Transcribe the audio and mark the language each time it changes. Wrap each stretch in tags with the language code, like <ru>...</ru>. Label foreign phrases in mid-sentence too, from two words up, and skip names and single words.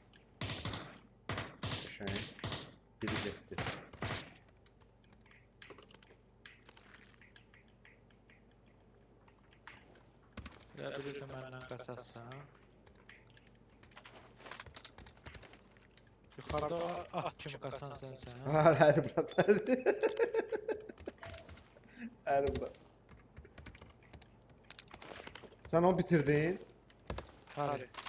<az>Şey. Biri getdi. Bilirdim məndən qaçarsan. Yuxarıda at kimi qaçan sənsən.</az> <tr>Hadi bırak hadi. Hadi bırak. Sen onu bitirdin. Hadi.</tr>